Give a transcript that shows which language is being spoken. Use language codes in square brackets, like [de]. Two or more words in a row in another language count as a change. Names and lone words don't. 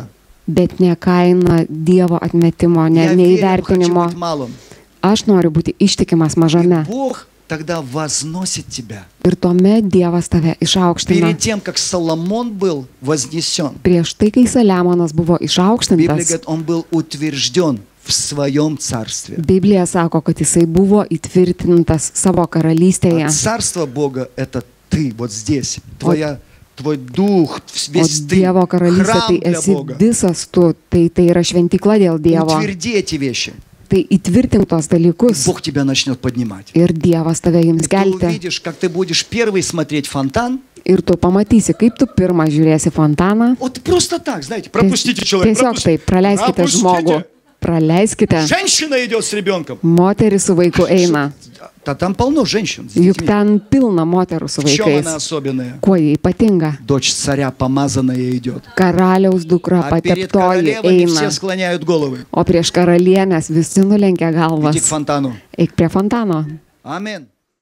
[lt] bet ne kaina Dievo atmetimo, [ru] Я верю, хочу [lt] neįvertinimo. [ru] быть малым. [lt] Aš noriu būti ištikimas mažame. [ru] Бог тогда возносит тебя. [lt] Ir tuomet Dievas tave išaukština. [ru] Перед тем, как Соломон был вознесен, [lt] Prieš tai, kai Saliamonas buvo [ru] Библия [lt] išaukštintas, [ru] говорит, он был утвержден в своем царстве. [lt] Biblija sako, kad jisai buvo įtvirtintas savo [ru] А [lt] karalystėje. [ru] царство Бога — это ты, вот здесь. Твой дух, [lt] O [ru] весь ты, [lt] Dievo karalystė [ru] храм [lt] tai [ru] для [lt] esi [ru] Бога. [lt] visas tu, tai yra šventykla dėl Dievo. [ru] Утверди эти вещи. [lt] Tai įtvirtink tos dalykus [ru] Бог тебя начнет поднимать. [lt] ir Dievas tave [ru] И [lt] jums [ru] ты [lt] kelti. [ru] увидишь, как ты будешь первый смотреть фонтан. [lt] Ir tu pamatysi, kaip tu pirmą žiūrėsi fontaną. [ru] Вот просто так, знаете, пропустите человека. [lt] Tiesiog taip, praleiskite žmogų. Praleiskite. [ru] Женщина идет с ребенком. [lt] Moteris su vaiku eina. [ru] Там полно женщин с [lt] Juk [ru] детьми. [lt] ten pilna moterų su [ru] В чем она [lt] vaikais. [ru] особенная? [lt] Kuo jie ypatinga? [ru] Дочь царя помазанная идет. [lt] Karaliaus dukra [ru] А перед [lt] pateptoji [ru] королевами все [lt] eina. [ru] склоняют головы. [lt] O prieš karalienės visi nulenkia [ru] Иди к [lt] galvas. [ru] фонтану. [lt] Eik prie fontano. [ru] Аминь.